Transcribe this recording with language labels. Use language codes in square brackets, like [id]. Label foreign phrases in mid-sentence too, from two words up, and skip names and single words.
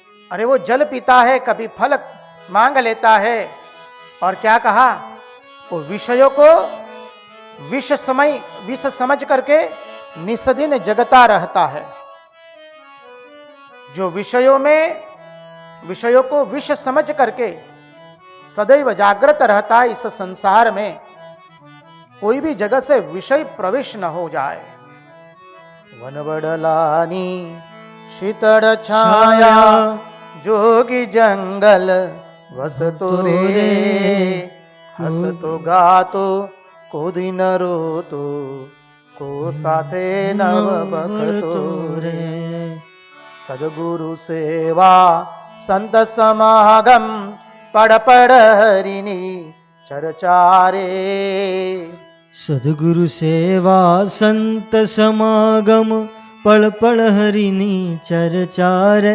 [hi] अरे वो जल पीता है, कभी फल मांग लेता है, और क्या कहा, वो विषयों को विष समझ करके निस्दिन जगता रहता है। जो विषयों को विष समझ करके सदैव जागृत रहता है, इस संसार में कोई भी जगह से विषय प्रवेश न हो जाए। [gu] વનવડલાની શીતળ છાયા, જોગી જંગલ વસતો રે, હસતો ગાતો કો દિન રોતો, કો સાથે નવ બખતો રે। સદગુરુ સેવા સંત સમાગમ, પડ પડ હરિની ચર્ચા રે। સદગુરુ સેવા સંત સમાગમ, પલ પલ હરિની ચર્ચા રે।